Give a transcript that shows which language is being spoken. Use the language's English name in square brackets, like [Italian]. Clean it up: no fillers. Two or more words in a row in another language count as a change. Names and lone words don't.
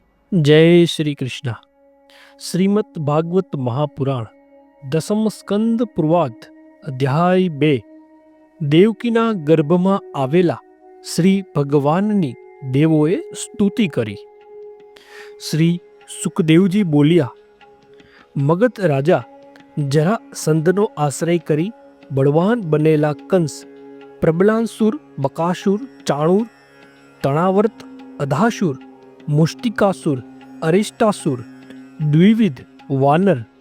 [Hindi] जय श्री कृष्ण। श्रीमद् भागवत महापुराण दसम स्कंद पूर्वाध अध्याय 2 [Gujarati] દેવકીના ગર્ભમાં આવેલા શ્રી ભગવાનની દેવોએ સ્તુતિ કરી। શ્રી સુખદેવજી બોલ્યા, મગધ રાજા જરાસંધનો આશ્રય કરી બળવાન બનેલા કંસ, પ્રબલાંસુર, બકાસુર, ચાણૂર, તણાવર્ત, અધાસુર, મુષ્ટિકાસુર, અરિષ્ટાસુર, દ્વિવિધ વાનર,